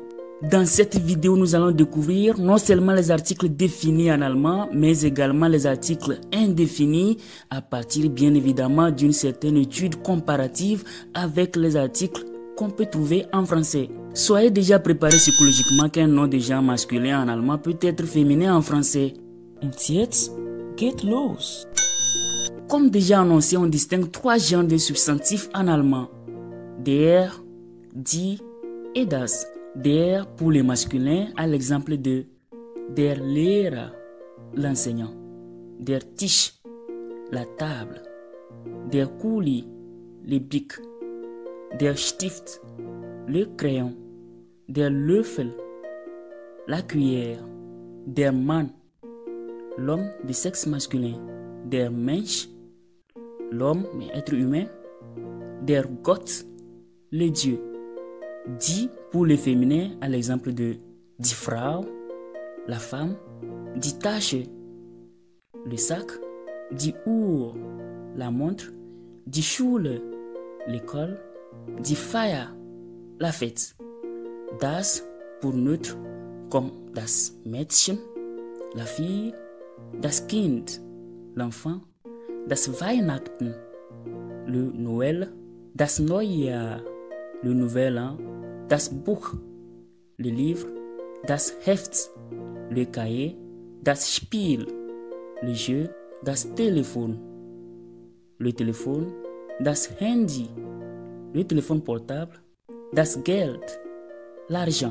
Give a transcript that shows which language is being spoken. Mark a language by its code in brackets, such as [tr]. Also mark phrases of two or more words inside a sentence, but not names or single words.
[fr] Dans cette vidéo, nous allons découvrir non seulement les articles définis en allemand, mais également les articles indéfinis à partir bien évidemment d'une certaine étude comparative avec les articles qu'on peut trouver en français. Soyez déjà préparés psychologiquement qu'un nom de genre masculin en allemand peut être féminin en français. [de] Und jetzt geht los! [fr] Comme déjà annoncé, on distingue 3 genres de substantifs en allemand. [de] Der, die et das. [fr] Der pour les masculins, à l'exemple de [de] der Lehrer, [fr] l'enseignant. [de] Der Tisch, [fr] la table. [de] Der Kuli, [fr] les briques. [de] Der Stift, [fr] le crayon. [de] Der Löffel, [fr] la cuillère. [de] Der Mann, [fr] l'homme de sexe masculin. [de] Der Mensch, [fr] l'homme mais être humain. [de] Der Gott, [fr] le Dieu. Die pour le féminin, à l'exemple de [de] die Frau, [fr] la femme. [de] Die Tasche, [fr] le sac. [de] Die Uhr, [fr] la montre. [de] Die Schule, [fr] l'école. [de] Die Feier, [fr] la fête. Das pour neutre, comme [de] das Mädchen, [fr] la fille. [de] Das Kind, [fr] l'enfant. [de] Das Weihnachten, [fr] le Noël. [de] Das Neujahr, [fr] le nouvel an. [de] Das Buch, [fr] le livre. [de] Das Heft, [fr] le cahier. [de] Das Spiel, [fr] le jeu. [de] Das Telefon, [fr] le téléphone. [de] Das Handy, [fr] le téléphone portable. [de] Das Geld, [fr] l'argent.